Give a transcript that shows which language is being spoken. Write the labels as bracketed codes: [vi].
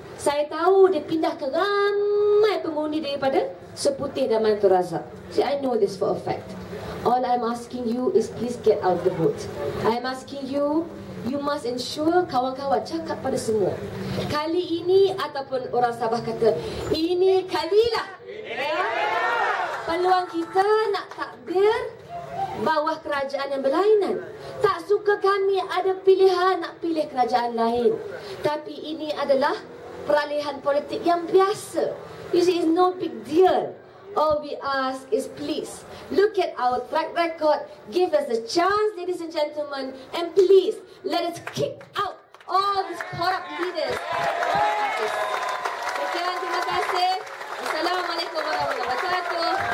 [ms] Saya tahu dia pindah ke ramai pengundi daripada Seputih dan Mantul Razak. [en] See, I know this for a fact. All I'm asking you is please get out the vote. I'm asking you, you must ensure [ms] kawan-kawan cakap pada semua. Kali ini ataupun orang Sabah kata, ini kalilah peluang kita nak takbir bawah kerajaan yang berlainan. Tak suka kami ada pilihan nak pilih kerajaan lain. Tapi ini adalah peralihan politik yang biasa. [en] You see, it's no big deal. All we ask is please, look at our track record, give us a chance, ladies and gentlemen, and please, let us kick out all these corrupt leaders. [ms] Sekian, terima kasih. Assalamualaikum warahmatullahi wabarakatuh.